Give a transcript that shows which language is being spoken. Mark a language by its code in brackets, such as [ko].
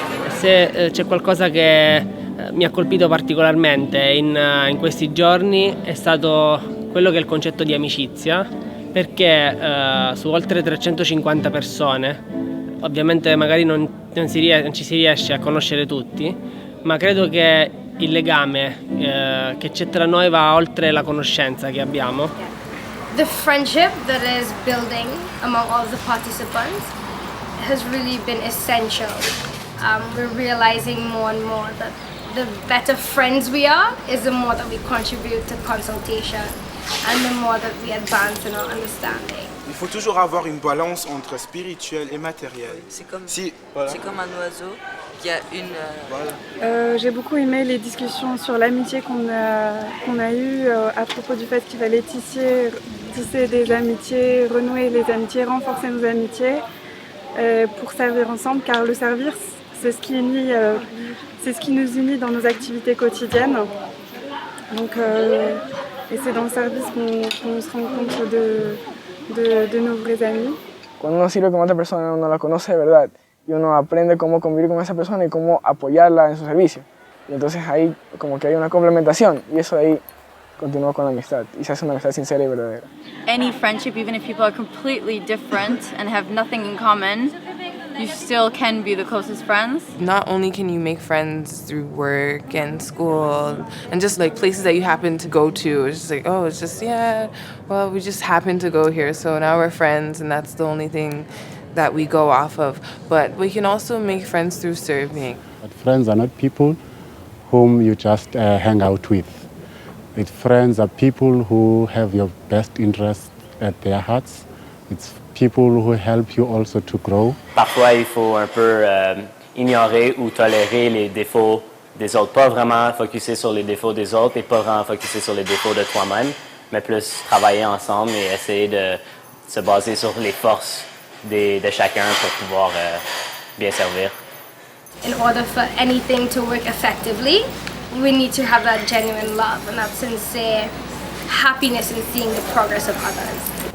[it] Se c'è qualcosa che mi ha colpito particolarmente in questi giorni è stato quello che è il concetto di amicizia, perché su oltre 350 persone, ovviamente magari non ci si riesce a conoscere tutti, ma credo che il legame che c'è tra noi va oltre la conoscenza che abbiamo. [en] The friendship that is building among all the participants has really been essential. We're realizing more and more that the better friends we are is the more that we contribute to consultation and the more that we advance in our understanding. [fr] Il faut toujours avoir une balance entre spirituel et matériel. C'est comme un oiseau qui a J'ai beaucoup aimé les discussions sur l'amitié qu'on a eues à propos du fait qu'il fallait tisser des amitiés, renouer les amitiés, renforcer nos amitiés pour servir ensemble, car le servir, c'est ce qui nous unit dans nos activités quotidiennes. Donc, et c'est dans le service qu'on se rend compte de nos vrais amis. [es] Cuando uno sirve con otra persona, uno la conoce de verdad y uno aprende cómo convivir con esa persona y cómo apoyarla en su servicio. Y entonces ahí como que hay una complementación y eso ahí continúa con la amistad y se hace una amistad sincera y verdadera. [en] Any friendship, even if people are completely different and have nothing in common, you still can be the closest friends. Not only can you make friends through work and school and just like places that you happen to go to, it's just like, oh, it's just, yeah, well, we just happen to go here, so now we're friends and that's the only thing that we go off of. But we can also make friends through serving. But friends are not people whom you just hang out with. Friends are people who have your best interests at their hearts. It's people who help you also to grow. [fr] Parfois, il faut un peu ignorer ou tolérer les défauts des autres. Pas vraiment focuser sur les défauts des autres et pas vraiment focuser sur les défauts de toi-même, mais plus travailler ensemble et essayer de se baser sur les forces de chacun pour pouvoir bien servir. [en] In order for anything to work effectively, we need to have that genuine love and that sincere happiness in seeing the progress of others.